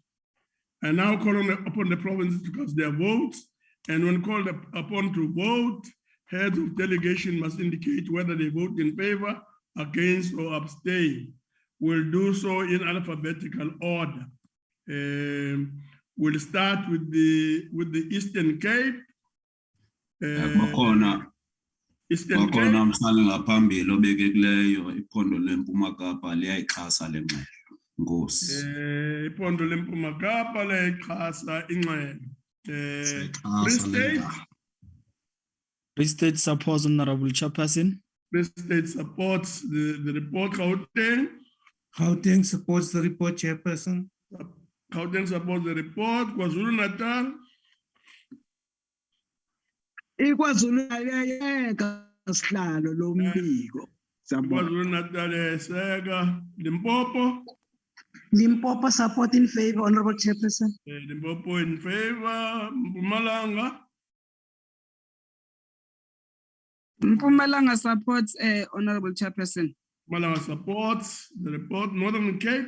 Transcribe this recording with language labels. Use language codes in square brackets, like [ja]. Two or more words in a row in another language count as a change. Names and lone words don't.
[en] I now call upon the provinces to cast their votes, and when called upon to vote, heads of delegation must indicate whether they vote in favor, against, or abstain. We'll do so in alphabetical order. We'll start with the Eastern Cape. Eastern Cape. [xh] Mhlali ngaphambili obekekileyo iphondo leMpuma Kapa liyayixhasa le ngxelo. Nkosi. Iphondo leMpuma Kapa liyayixhasa ingxelo. [en] Free State. Free State supports, Honorable Chairperson. Free State supports the report. Gauteng. Gauteng supports the report, Chairperson. Gauteng supports the report. KwaZulu Natal. [zu] iKwaZulu Natal sihlalo lo mbiko. KwaZulu Natal yayeseka. [en] Limpopo. Limpopo support in favor, Honorable Chairperson. Limpopo in favor. Mpumalanga. Mpumalanga supports, Honorable Chairperson. Mpumalanga supports the report. Northern Cape.